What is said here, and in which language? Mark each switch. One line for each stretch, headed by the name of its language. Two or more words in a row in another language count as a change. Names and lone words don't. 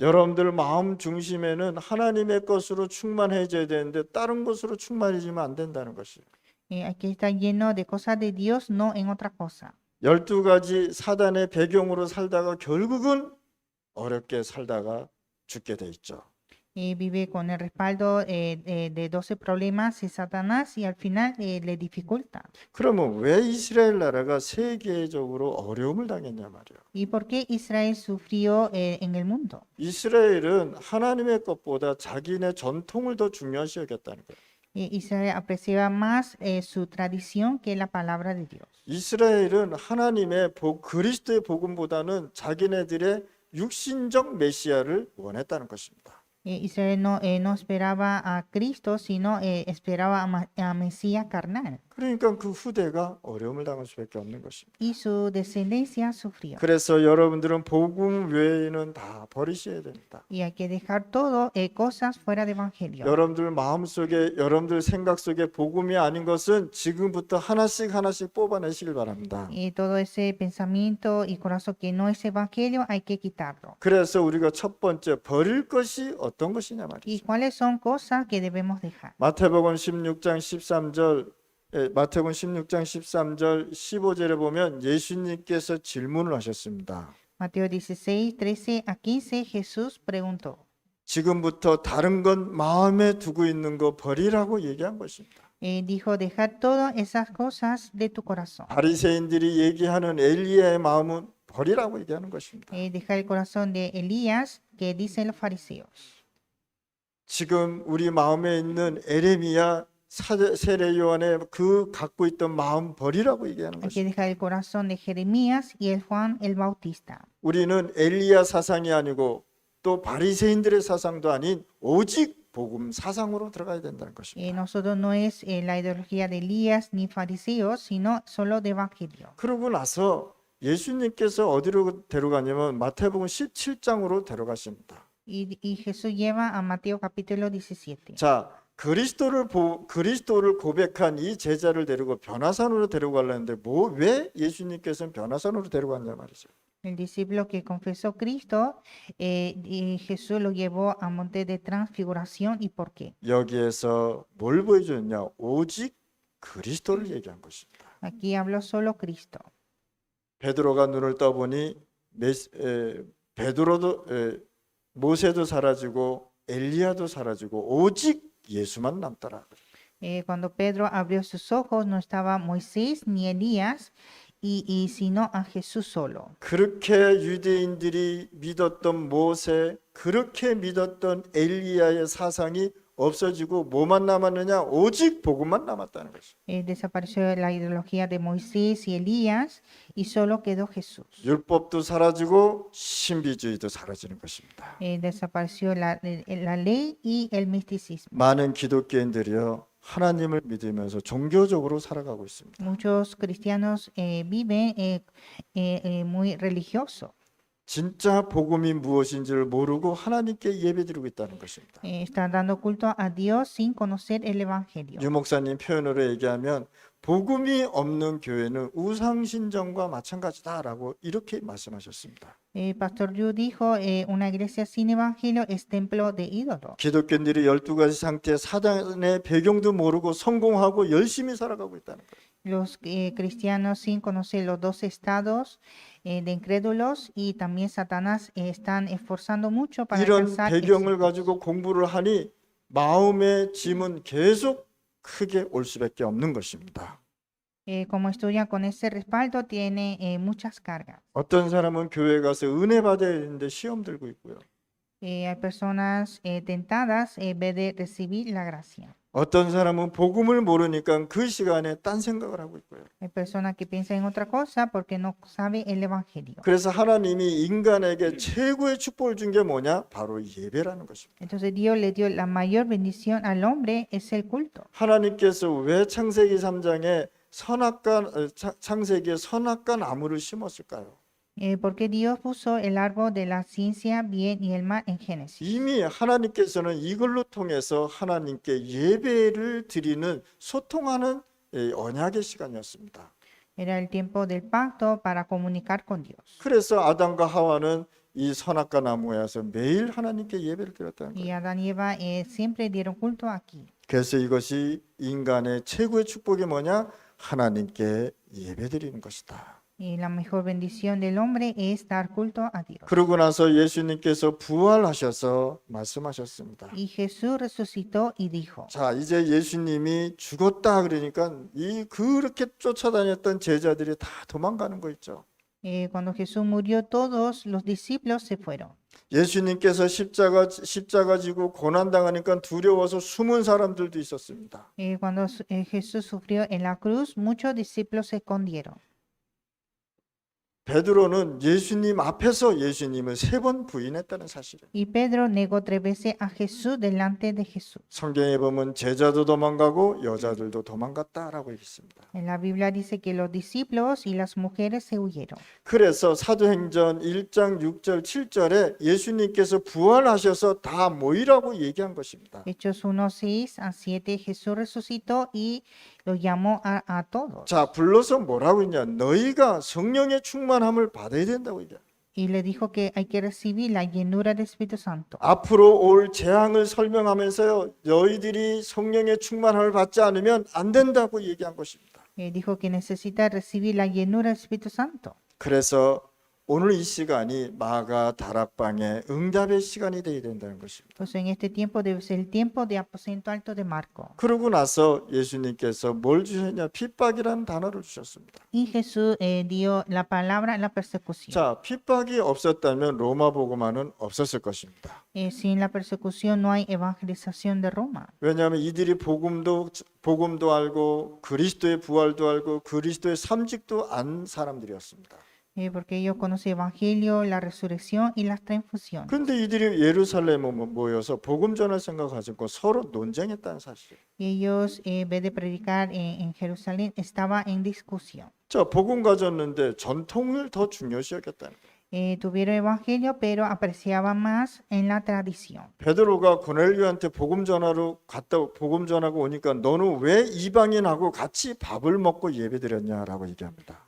Korean: 여러분들 마음 중심에는 하나님의 것으로 충만해져야 되는데 다른 것으로 충만해지면 안 된다는 것이에요.
Spanish: Hay que estar lleno de cosas de Dios, no en otra cosa.
Korean: 12가지 사단의 배경으로 살다가 결국은 어렵게 살다가 죽게 돼 있죠.
Spanish: Vive con el respaldo de 12 problemas de Satanás y al final le dificulta.
Korean: 그러면 왜 이스라엘 나라가 세계적으로 어려움을 당했냐 말이에요.
Spanish: ¿Y por qué Israel sufrió en el mundo?
Korean: 이스라엘은 하나님의 것보다 자기네 전통을 더 중요시 여겼다는 거예요.
Spanish: Israel apreciaba más su tradición que la palabra de Dios.
Korean: 이스라엘은 하나님의 그리스도의 복음보다는 자기네들의 육신적 메시아를 원했다는 것입니다.
Spanish: Israel no esperaba a Cristo, sino esperaba a Mesías carnal.
Korean: 그러니까 그 후대가 어려움을 당할 수밖에 없는 것입니다.
Spanish: Y su descendencia sufrió.
Korean: 그래서 여러분들은 복음 외에는 다 버리셔야 됩니다.
Spanish: Y hay que dejar todo, cosas fuera de evangelio.
Korean: 여러분들 마음속에 여러분들 생각 속에 복음이 아닌 것은 지금부터 하나씩 뽑아내시길 바랍니다.
Spanish: Y todo ese pensamiento y corazón que no es evangelio, hay que quitarlo.
Korean: 그래서 우리가 첫 번째 버릴 것이 어떤 것이냐
Spanish: ¿Y
Korean: 말이죠.
Spanish: cuáles son cosas que debemos dejar?
Korean: 마태복음 16장 13절 마태복음 16장 13절 15절에 보면 예수님께서 질문을 하셨습니다.
Spanish: Mateo 16, 13 a 15, Jesús preguntó.
Korean: 지금부터 다른 것 마음에 두고 있는 거 버리라고 얘기한 것입니다.
Spanish: Dijo, dejar todas esas cosas de tu corazón.
Korean: 바리새인들이 얘기하는 엘리야의 마음은 버리라고 얘기하는 것입니다.
Spanish: Dejar el corazón de Elías, que dicen los fariseos.
Korean: 지금 우리 마음에 있는 에레미야 세례 요한의 그 갖고 있던 마음 버리라고 얘기하는
Spanish: Hay que
Korean: 것입니다.
Spanish: dejar el corazón de Jeremías y el Juan el Bautista.
Korean: 우리는 엘리야 사상이 아니고 또 바리새인들의 사상도 아닌 오직 복음 사상으로 들어가야 된다는 것입니다.
Spanish: Nosotros no es la ideología de Elías ni fariseos, sino solo de evangelio.
Korean: 그러고 나서 예수님께서 어디로 데려가냐면 마태복음 17장으로 데려가십니다.
Spanish: Y Jesús lleva a Mateo capítulo 17.
Korean: 자, 그리스도를 go백한 이 제자를 데리고 변화산으로 데려가려는데 왜 예수님께서는 변화산으로 데려갔냐 말이죠.
Spanish: El discípulo que confesó Cristo, y Jesús lo llevó a monte de transfiguración. ¿Y por qué?
Korean: 여기에서 뭘 보여줬냐? 오직 그리스도를 얘기한 것입니다.
Spanish: Aquí habló solo Cristo.
Korean: 베드로가 눈을 떠보니 베드로도 모세도 사라지고 엘리야도 사라지고 오직 예수만 남더라.
Spanish: Cuando Pedro abrió sus ojos, no estaba Moisés ni Elías, sino a Jesús solo.
Korean: 그렇게 유대인들이 믿었던 모세, 그렇게 믿었던 엘리야의 사상이 없어지고 뭐만 남았느냐? 오직 복음만 남았다는 것이죠.
Spanish: Desapareció la ideología de Moisés y Elías y solo quedó Jesús.
Korean: 율법도 사라지고 신비주의도 사라지는 것입니다.
Spanish: Desapareció la ley y el misticismo.
Korean: 많은 기독교인들이요 하나님을 믿으면서 종교적으로 살아가고 있습니다.
Spanish: Muchos cristianos viven muy religioso.
Korean: 진짜 복음이 무엇인지를 모르고 하나님께 예배드리고 있다는 것입니다.
Spanish: Están dando culto a Dios sin conocer el Evangelio.
Korean: 유 목사님 표현으로 얘기하면 복음이 없는 교회는 우상신전과 마찬가지다라고 이렇게 말씀하셨습니다.
Spanish: Pastor Yu dijo, una iglesia sin evangelio es templo de ídolos.
Korean: 기독교인들이 12가지 상태 사단의 배경도 모르고 성공하고 열심히 살아가고 있다는 거예요.
Spanish: Los cristianos sin conocer los dos estados de incrédulos y también Satanás están esforzando mucho para
Korean: 이런
Spanish: alcanzar
Korean: 배경을
Spanish: éxitos.
Korean: 가지고 공부를 하니 마음의 짐은 계속 크게 올 수밖에 없는 것입니다.
Spanish: Como estudian con ese respaldo, tiene muchas cargas.
Korean: 어떤 사람은 교회 가서 은혜 받아야 되는데 시험 들고 있고요.
Spanish: Hay personas tentadas en vez de recibir la gracia.
Korean: 어떤 사람은 복음을 모르니까 그 시간에 딴 생각을 하고 있고요.
Spanish: Hay personas que piensan en otra cosa porque no saben el evangelio.
Korean: 그래서 하나님이 인간에게 최고의 축복을 준 게 뭐냐? 바로 예배라는 것입니다.
Spanish: Entonces Dios le dio la mayor bendición al hombre, es el culto.
Korean: 하나님께서 왜 창세기 3장에 창세기에 선악과 나무를 심었을까요?
Spanish: Porque Dios puso el árbol de la ciencia, bien y el mal en Génesis.
Korean: 이미 하나님께서는 이걸로 통해서 하나님께 예배를 드리는 소통하는 언약의 시간이었습니다.
Spanish: Era el tiempo del pacto para comunicar con Dios.
Korean: 그래서 아담과 하와는 이 선악과 나무에서 매일 하나님께 예배를 드렸다는 거예요.
Spanish: Y Adán y Eva siempre dieron culto aquí.
Korean: 그래서 이것이 인간의 최고의 축복이 뭐냐? 하나님께 예배드리는 것이다.
Spanish: Y la mejor bendición del hombre es dar culto a Dios.
Korean: 그러고 나서 예수님께서 부활하셔서 말씀하셨습니다.
Spanish: Y Jesús resucitó y dijo,
Korean: 자, 이제 예수님이 죽었다 그러니까 그렇게 쫓아다녔던 제자들이 다 도망가는 거 있죠.
Spanish: cuando Jesús murió, todos los discípulos se fueron.
Korean: 예수님께서 십자가 지고 고난 당하니까 두려워서 숨은 사람들도 있었습니다.
Spanish: Cuando Jesús sufrió en la cruz, muchos discípulos se escondieron.
Korean: 베드로는 예수님 앞에서 예수님을 3번 부인했다는 사실이에요.
Spanish: Y Pedro negó 3 veces a Jesús delante de Jesús.
Korean: 성경에 보면 제자도 도망가고 여자들도 도망갔다라고 있습니다.
Spanish: En la Biblia dice que los discípulos y las mujeres se huyeron.
Korean: 그래서 사도행전 1장 6절 7절에 예수님께서 부활하셔서 다 모이라고 얘기한 것입니다.
Spanish: Hechos 1:6 a 7, Jesús resucitó y los llamó a todos.
Korean: 자, 불러서 뭐라고 했냐? 너희가 성령의 충만함을 받아야 된다고 얘기해요.
Spanish: Y le dijo que hay que recibir la llenura del Espíritu Santo.
Korean: 앞으로 올 재앙을 설명하면서요, 너희들이 성령의 충만함을 받지 않으면 안 된다고 얘기한 것입니다.
Spanish: Dijo que necesita recibir la llenura del Espíritu Santo.
Korean: 그래서 오늘 이 시간이 마가 다락방의 응답의 시간이 되어야 된다는 것입니다.
Spanish: Pues en este tiempo debe ser el tiempo de aposento alto de Marco.
Korean: 그러고 나서 예수님께서 뭘 주셨냐? 핍박이라는 단어를 주셨습니다.
Spanish: Y Jesús dio la palabra la persecución.
Korean: 자, 핍박이 없었다면 로마 복음화는 없었을 것입니다.
Spanish: Sin la persecución no hay evangelización de Roma.
Korean: 왜냐하면 이들이 복음도 알고 그리스도의 부활도 알고 그리스도의 삼직도 안 사람들이었습니다.
Spanish: Porque ellos conocen el evangelio, la resurrección y las transfusiones.
Korean: 근데 이들이 예루살렘에 모여서 복음 전할 생각 가지고 서로 논쟁했다는 사실이에요.
Spanish: Y ellos, en vez de predicar en Jerusalén, estaban en discusión.
Korean: 자, 복음 가졌는데 전통을 더 중요시 여겼다는 거예요.
Spanish: Tuvieron evangelio, pero apreciaban más en la tradición.
Korean: 베드로가 고넬료한테 복음 전하러 복음 전하고 오니까 너는 왜 이방인하고 같이 밥을 먹고 예배드렸냐라고 얘기합니다.